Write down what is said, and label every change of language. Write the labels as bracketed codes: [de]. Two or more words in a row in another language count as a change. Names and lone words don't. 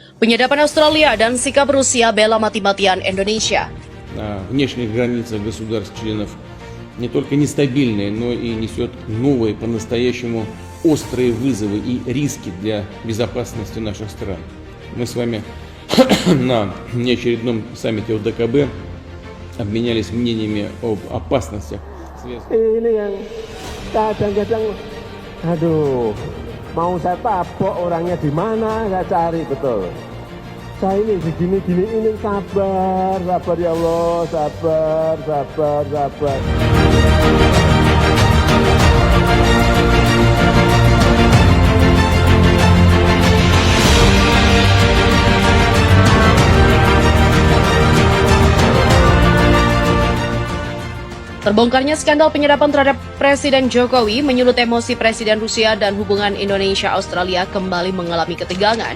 [id] Penyadapan Australia dan sikap Rusia bela mati-matian Indonesia. [ru] На внешних границах государств-членов не только нестабильная, но и несет новые, по-настоящему острые вызовы и риски для безопасности наших стран. Мы с вами на неочередном саммите ОДКБ обменялись мнениями об опасностях. [id] Ini yang kadang-kadang, aduh, mau saya tabok orangnya di mana, saya cari betul. Saya ini begini-gini ini sabar [ar] يا الله, [id] sabar. Terbongkarnya skandal penyadapan terhadap Presiden Jokowi menyulut emosi Presiden Rusia dan hubungan Indonesia-Australia kembali mengalami ketegangan.